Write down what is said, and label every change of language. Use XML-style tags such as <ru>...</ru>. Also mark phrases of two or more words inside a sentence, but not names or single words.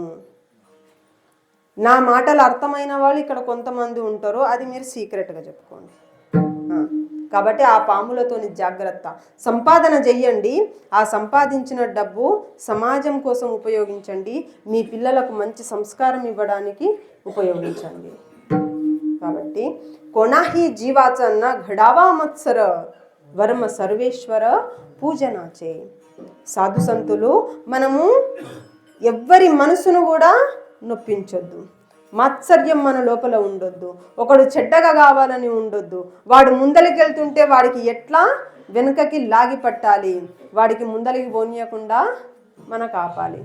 <te>నా మాటలు అర్థమైన వాళ్ళు ఇక్కడ కొంతమంది ఉంటారు, అది మీరు సీక్రెట్గా చెప్పుకోండి. కాబట్టి ఆ పాములతోని జాగ్రత్త. సంపాదన చెయ్యండి, ఆ సంపాదించిన డబ్బు సమాజం కోసం ఉపయోగించండి, మీ పిల్లలకు మంచి సంస్కారం ఇవ్వడానికి ఉపయోగించండి.</te> <mr>కాబట్టి कोणाही जीवाचा न घडावा मत्सर वर्म सर्वेश्वर పూజనాచే.</mr> <te>సాధు సంతులు మనము ఎవ్వరి మనసును కూడా నొప్పించొద్దు, మాత్సర్యం మన లోపల ఉండొద్దు, ఒకడు చెడ్డగా కావాలని ఉండొద్దు. వాడు ముందలికి వెళ్తుంటే వాడికి ఎట్లా వెనుకకి లాగి పట్టాలి, వాడికి ముందలికి పోనీయకుండా మనకు ఆపాలి.</te>